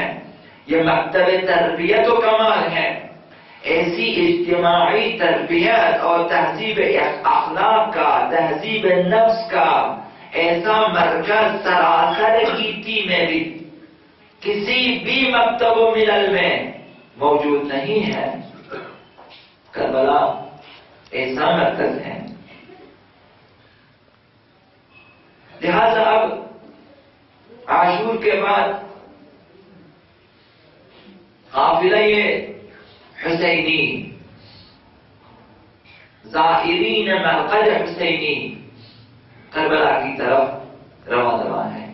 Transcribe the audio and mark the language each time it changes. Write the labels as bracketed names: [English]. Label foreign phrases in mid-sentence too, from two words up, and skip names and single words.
[Urdu] یہ مکتب تربیت و کمال ہے۔ ایسی اجتماعی تربیت اور تہذیب اخلاق کا، تہذیب نفس کا ایسا مرکز سراسر گیتی میں بھی کسی بھی مکتب و ملل میں موجود نہیں ہے۔ کربلا ایسا مرکز ہے۔ لہذا اب عاشور کے بعد قافلہ حسینی، زائرین مرقد حسینی کربلا کی طرف رواں ہے۔